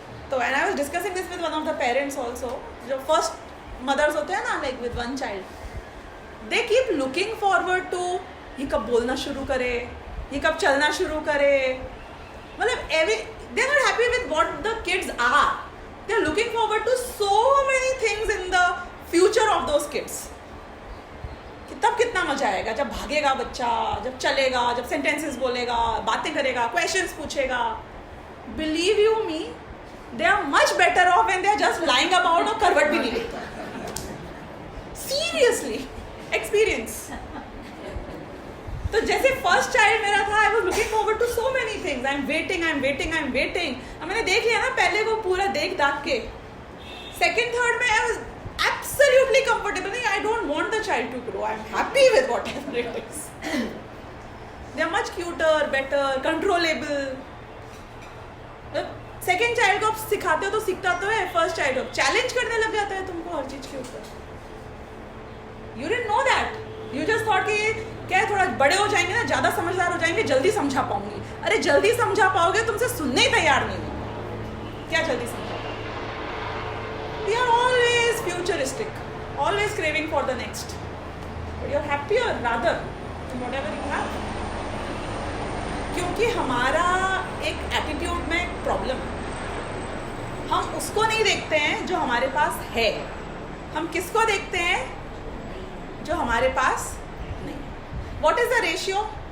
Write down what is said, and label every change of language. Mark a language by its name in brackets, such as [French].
[English] तो and I was discussing this with one of the parents also, [Hindi] जो first mother's होते हैं ना, [English] like with 1 child, they keep looking forward to [Hindi] ये कब बोलना शुरू करे, ये कब चलना शुरू करे, मतलब [English] they are not happy with what the kids are. They are looking forward to so many things in the future of those kids. [Hindi] कि तब कितना मजा आएगा जब भागेगा बच्चा, जब चलेगा, जब सेंटेंसेस बोलेगा, बातें करेगा, क्वेश्चंस पूछेगा. [English] believe you me, they are much better off when they are just lying about [Hindi] और करवट भी नहीं लेते. [English] Seriously experience. [Hindi] तो जैसे [English] First child मेरा था, I was looking forward to so many things. I am waiting. [Hindi] अब मैंने देख लिया ना पहले वो पूरा देख दाख के. [English] Second third में I was absolutely comfortable. I don't want the child to grow. I'm happy with whatever it is. They are much cuter, better, controllable. [Hindi] Second child को आप सिखाते हो तो सीखता तो है, फर्स्ट चाइल्ड को चैलेंज करने लग जाता है तुमको हर चीज के ऊपर. [English] You didn't know that. You just thought [Hindi] कि क्या है, थोड़ा बड़े हो जाएंगे ना, ज्यादा समझदार हो जाएंगे, जल्दी समझा पाऊंगी. अरे जल्दी समझा पाओगे, तुमसे सुनने ही तैयार नहीं हो. क्या जल्दी समझा? [English] We are always futuristic, always craving for the next. But you're happier rather in whatever you have. [Hindi] क्योंकि हमारा एक एटीट्यूड में प्रॉब्लम है. हम उसको नहीं देखते हैं जो हमारे पास है. हम किसको देखते हैं? जो हमारे पास नहीं. [English] What is the ratio?